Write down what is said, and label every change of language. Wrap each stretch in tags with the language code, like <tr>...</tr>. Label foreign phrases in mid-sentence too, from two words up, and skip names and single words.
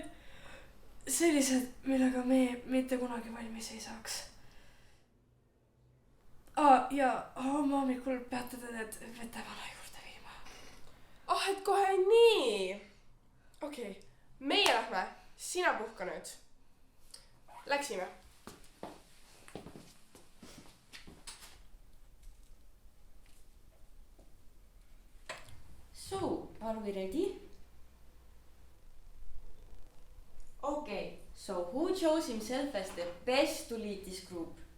<et>Sellised, millega me mitte kunagi valmis ei saaks. Ja homme hommikul peate te need vetevana juurde viima. Et kohe nii. Okei, meie lähme. Sina puhka nüüd. Läksime.</et> <en>So, are we ready? Okay, so who chose himself as the best to lead this group?</en>